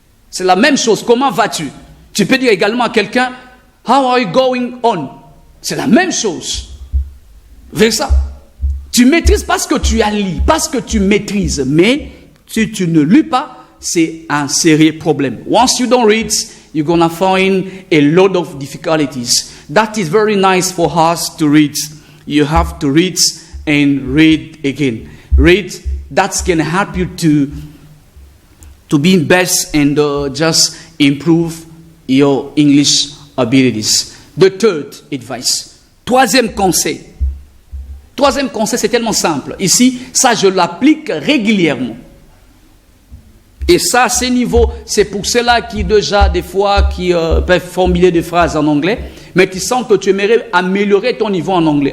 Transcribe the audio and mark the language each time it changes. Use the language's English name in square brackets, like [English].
[French] C'est la même chose, comment vas-tu? Tu peux dire également à quelqu'un, [English] how are you going on? [French] C'est la même chose. Vers ça. Tu maîtrises parce que tu as lu, parce que tu maîtrises. Mais si tu ne lis pas, c'est un sérieux problème. [English] Once you don't read, you're going to find a lot of difficulties. That is very nice for us to read. You have to read and read again. Read, that's going to help you to be best and just improve your English abilities. The third advice. [French] Troisième conseil. Troisième conseil, c'est tellement simple. Ici, ça, je l'applique régulièrement. Et ça, à ce niveau, c'est pour ceux-là qui déjà, des fois, qui peuvent formuler des phrases en anglais, mais qui sentent que tu aimerais améliorer ton niveau en anglais.